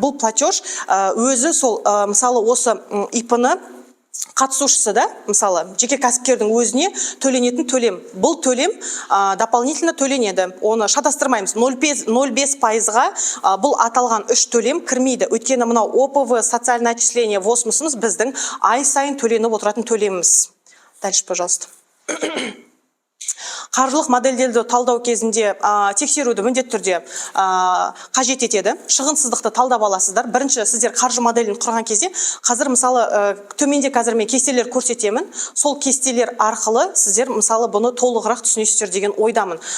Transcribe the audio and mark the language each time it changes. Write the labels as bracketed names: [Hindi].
[Kazakh] Бұл платеж өзі сол, мысалы, осы ИП-ны қатысушысы, да, мысалы, жеке кәсіпкердің өзіне төленетін төлем. Бұл төлем дополнительно төленеді. Оны шатастырмаймыз. 0,5%-ға бұл аталған 3 төлем кірмейді. Өйткені мынау ОПВ, [Russian] социальное отчисление, [Kazakh] ВОС-мысымыз біздің ай сайын төленіп отыратын төлеміміз. [Russian] Дальше, пожалуйста. [Kazakh] қаржылық модельдерді талдау кезінде тексеруді міндетті түрде қажет етеді. Шығынсыздықты талдап аласыздар. Бірінші, сіздер қаржы моделін құрған кезде, қазір мысалы төменде қазір мен кестелер көрсетемін. Сол кестелер арқылы сіздер мысалы бұны толығырақ түсінесіздер деген ойдамын.